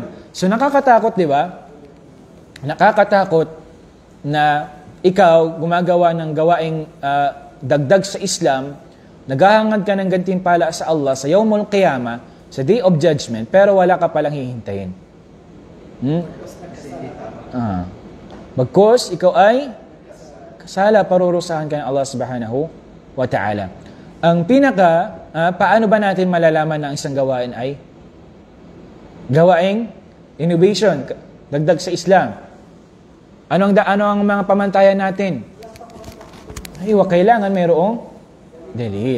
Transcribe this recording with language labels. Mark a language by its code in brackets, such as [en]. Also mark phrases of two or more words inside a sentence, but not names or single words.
[tl] So nakakatakot, di ba? Nakakatakot na ikaw gumagawa ng gawaing dagdag sa Islam, naghahangad ka ng gantimpala sa Allah sa [ar] يوم القيامة, [tl] sa [en] Day of Judgment, [tl] pero wala ka palang hihintayin. Bagkus, ikaw ay kasala, parurusahan ka ng Allah [ar] سبحانه وتعالى. [tl] Ang paano ba natin malalaman na ang isang gawain ay gawaing innovation, dagdag sa Islam? Ano ang mga pamantayan natin? Ay, kailangan mayroong dalil.